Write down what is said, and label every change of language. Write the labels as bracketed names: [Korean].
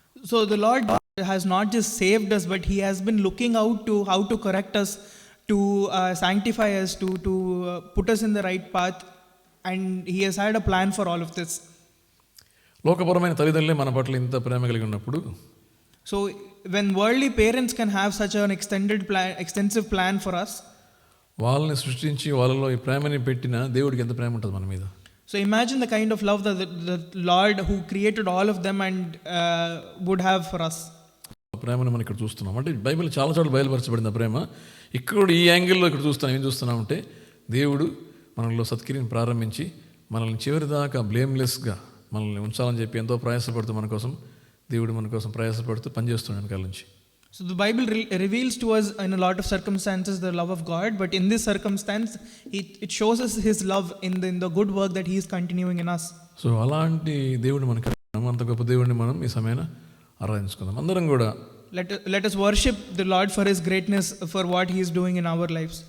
[English] So the Lord has not just saved us, but He has been looking out to how to correct us, to sanctify us, to put us in the right path, and He has had a plan for all of this. [Telugu] లోకపరమైన తల్లిదండ్రులే మన పట్ల ఇంత ప్రేమ కలిగి ఉన్నప్పుడు, [English] so when worldly parents can have such an extensive plan for us, [Telugu] వాళ్ళని సృష్టించి వాళ్ళలో ఈ ప్రేమని పెట్టిన దేవుడికి ఎంత ప్రేమ ఉంటుంది మన మీద. [English] So imagine the kind of love that the Lord who created all of them and would have for us. [Telugu] ప్రేమను మనం ఇక్కడ చూస్తున్నాం. అంటే బైబిల్ చాలా చోట్ల బయలుపరచబడింది ఆ ప్రేమ. ఇక్కడ ఈ యాంగిల్లో ఇక్కడ చూస్తున్నాం. ఏం చూస్తున్నామంటే దేవుడు మనలో సత్క్రియను ప్రారంభించి మనల్ని చివరి దాకా బ్లేమ్లెస్గా మనల్ని ఉంచాలని చెప్పి ఎంతో ప్రయాసపడుతూ మన కోసం దేవుడు మన కోసం ప్రయాసపడుతూ పనిచేస్తున్నాడు వెనకాల నుంచి. [English] So the Bible reveals to us in a lot of circumstances the love of God, but in this circumstance, it shows us His love in the good work that He is continuing in us. [Telugu] So అలాంటి దేవుడిని మనకి అంత గొప్ప దేవుడిని మనం ఈ సమయాన ఆరాధించుకుందాం. అందరం కూడా [English] Let us worship the Lord for His greatness, for what He is doing in our lives.